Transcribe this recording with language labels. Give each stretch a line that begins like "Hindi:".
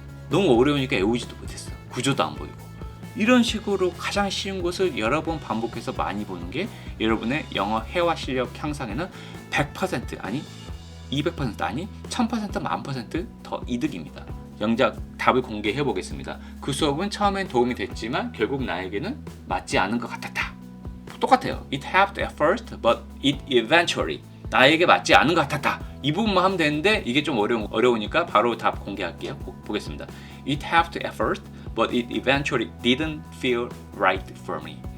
Korean: 너무 어려우니까 외우지도 못했어. 구조도 안 보이고. 이런 식으로 가장 쉬운 것을 여러 번 반복해서 많이 보는 게 여러분의 영어 회화 실력 향상에는 100% 아니 200% 아니 1000% 1000%더 이득입니다. 영작 답을 공개해 보겠습니다. 그 수업은 처음엔 도움이 됐지만 결국 나에게는 맞지 않은 것 같았다. 똑같아요.
English: It helped at first, but it eventually
Korean: 나에게 맞지 않은 것 같았다. 이 부분만 하면 되는데 이게 좀 어려우니까 바로 답 공개할게요. 보겠습니다.
English: It helped at first, but it eventually didn't feel right for me.